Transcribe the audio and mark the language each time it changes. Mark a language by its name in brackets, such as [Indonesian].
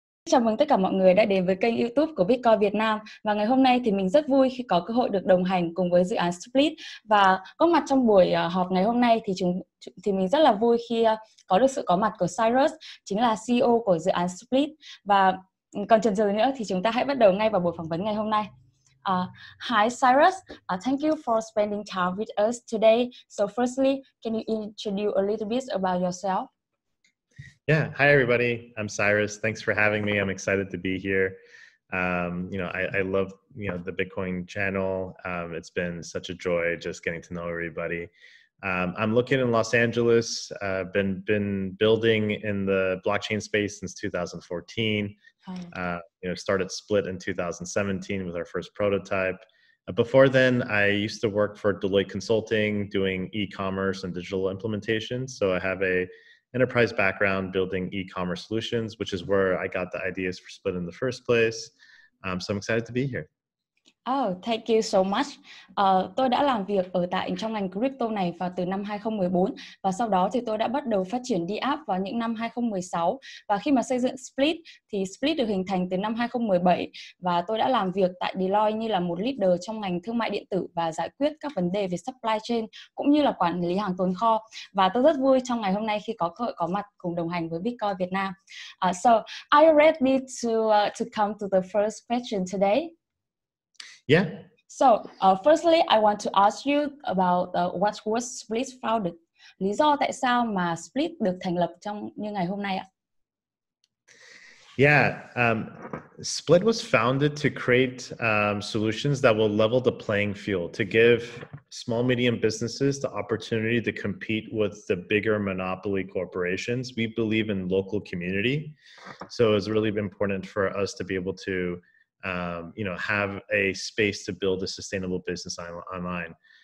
[Vietnamese] Chào mừng tất cả mọi người đã đến với kênh YouTube của BigcoinVietnam. Và ngày hôm nay thì mình rất vui khi có cơ hội được đồng hành cùng với dự án Splyt. Và có mặt trong buổi họp ngày hôm nay thì mình rất là vui khi có được sự có mặt của Cyrus, chính là CEO của dự án Splyt. Và còn chần chừ nữa thì chúng ta hãy bắt đầu ngay vào buổi phỏng vấn ngày hôm nay. [English] Hi Cyrus, thank you for spending time with us today. So firstly, can you introduce a little bit about yourself? Yeah. Hi, everybody. I'm Cyrus. Thanks for having me. I'm excited to be here. I love, the Bitcoin channel. It's been such a joy just getting to know everybody. I'm looking in Los Angeles. Been building in the blockchain space since 2014. Started Splyt in 2017 with our first prototype. Before then, I used to work for Deloitte Consulting, doing e-commerce and digital implementation. So I have a enterprise background building e-commerce solutions, which is where I got the ideas for Splyt in the first place. So I'm excited to be here. Oh, thank you so much. [Vietnamese] Tôi đã làm việc trong ngành crypto này vào từ năm 2014 và sau đó thì tôi đã bắt đầu phát triển đi app vào những năm 2016. Và khi mà xây dựng Splyt thì Splyt được hình thành từ năm 2017 và tôi đã làm việc tại Deloitte như là một leader trong ngành thương mại điện tử và giải quyết các vấn đề về supply chain cũng như là quản lý hàng tồn kho. Và tôi rất vui trong ngày hôm nay khi có cơ hội có mặt cùng đồng hành với BigcoinVietnam. [English] So, are you ready to come to the first question today? Yeah. So, firstly, I want to ask you about what was Splyt founded. [Vietnamese] Lý do tại sao mà Splyt được thành lập như ngày hôm nay ạ? [English] Yeah. Splyt was founded to create solutions that will level the playing field, to give small, medium businesses the opportunity to compete with the bigger monopoly corporations. We believe in local community. So it's really important for us to be able to have a space to build a sustainable business online.